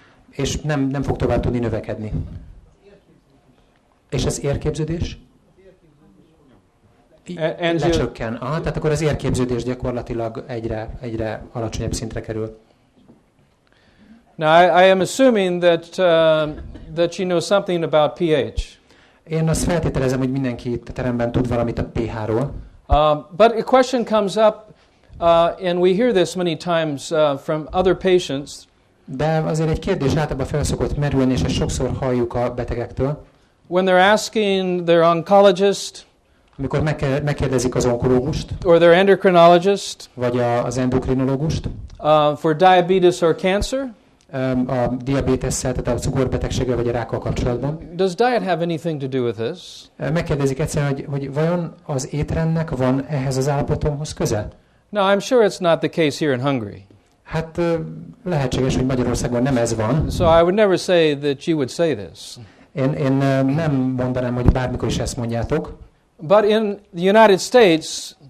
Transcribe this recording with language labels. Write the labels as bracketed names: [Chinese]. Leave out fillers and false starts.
[Hungarian] És nem fog tovább tudni növekedni. És az érképződés? Lecsökken. Tehát akkor az érképződés gyakorlatilag egyre alacsonyabb szintre kerül. [English] Now I am assuming that you know something about pH. [Hungarian] Én azt feltételezem, hogy mindenki itt a teremben tud valamit a pH-ról. [English] But a question comes up, and we hear this many times from other patients. [Hungarian] De azért egy kérdés általában fel szokott merülni, és ezt sokszor halljuk a betegektől. [English] When they're asking their oncologist, [Hungarian] amikor megkérdezik az onkológust, [English] or their endocrinologist, [Hungarian] vagy az endokrinológust, [English] for diabetes or cancer, [Hungarian] a diabétesszel, tehát a cukorbetegséggel vagy a rákkal kapcsolatban. [English] Does diet have anything to do with this? [Hungarian] Megkérdezik egyszerűen, hogy vajon az étrendnek van ehhez az állapotomhoz köze? [English] No, I'm sure it's not the case here in Hungary. [Hungarian] Hát lehetséges, hogy Magyarországon nem ez van. [English] So I would never say that you would say this. [Hungarian] Én nem mondanám, hogy bármikor is ezt mondjátok. [English] But in the United States,